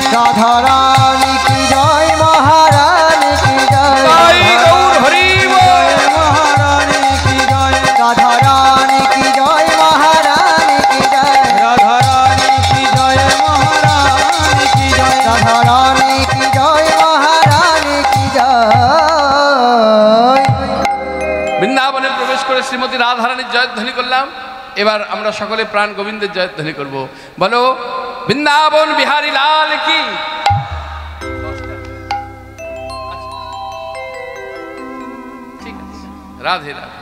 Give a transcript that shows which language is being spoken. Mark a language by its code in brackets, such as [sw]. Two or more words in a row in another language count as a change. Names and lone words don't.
[hi] राधा रानी की जय, महारानी की जय, जय गौर हरि बोल। महारानी की जय, राधा रानी की जय, महारानी की जय, राधा रानी की जय, महारानी की जय। राधा रानी की जय, महारानी की जय। [bn] বৃন্দাবনে প্রবেশ করে শ্রীমতী রাধারানীর জয়ধ্বনি করলাম। এবার আমরা সকলে প্রাণ গোবিন্দের জয়ধ্বনি করব। বলো বৃন্দাবন বিহারী লাল কি। ঠিক আছে, রাধে রাধে।